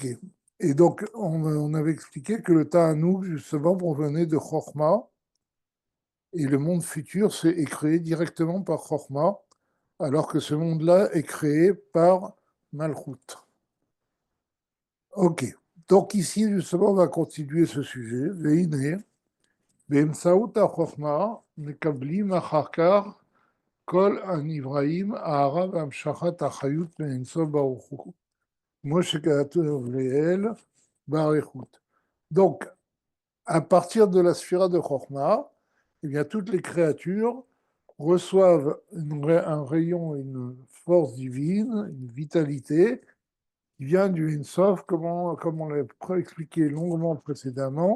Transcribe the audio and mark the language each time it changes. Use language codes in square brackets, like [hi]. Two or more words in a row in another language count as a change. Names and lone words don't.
[fr] Et donc, on avait expliqué que le Ta'anouk, justement, provenait de Chokhmah, et le monde futur est créé directement par Chokhmah, alors que ce monde-là est créé par Malchut. Ok. Donc ici, justement, on va continuer ce sujet. [he] Veine, באמצעות החוכמה מקבלים אחר כך כל הנבראים אהבה והמשכת החיות מאינסוף ברוך הוא, כמו שכתוב לעיל באריכות. [fr] Donc, à partir de la sphira de Chokhmah, eh bien, toutes les créatures reçoivent un rayon, une force divine, une vitalité qui vient du Ein-Sof, comme on l'a expliqué longuement précédemment.